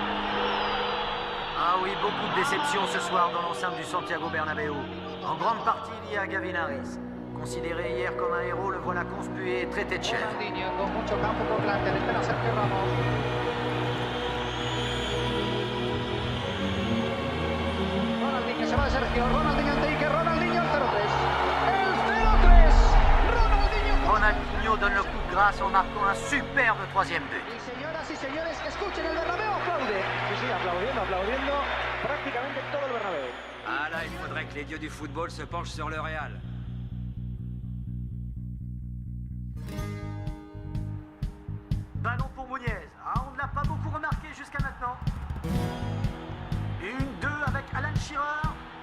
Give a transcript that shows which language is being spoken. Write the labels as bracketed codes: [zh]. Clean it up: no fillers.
[fr] de déception ce soir dans l'enceinte du Santiago Bernabéu. En grande partie lié à Gavin Harris. Considéré hier comme un héros, le voilà conspué et traité de chef. [es] Ronaldinho con mucho campo por delante, le espera Sergio Ramos. Ronaldinho se va de Sergio, Ronaldinho Enrique, Ronaldinho el 0-3. El 0-3. [fr] Ronaldinho donne le coup de grâce en marquant un superbe troisième but. [es] Y señoras y señores, escuchen, el Bernabéu aplaude. Sí, aplaudiendo prácticamente todo el Bernabéu. [fr] Ah là, il faudrait que les dieux du football se penchent sur le Real. Ballon pour Muniez. Ah, on ne l'a pas beaucoup remarqué jusqu'à maintenant. 1-2 avec Alan Shearer.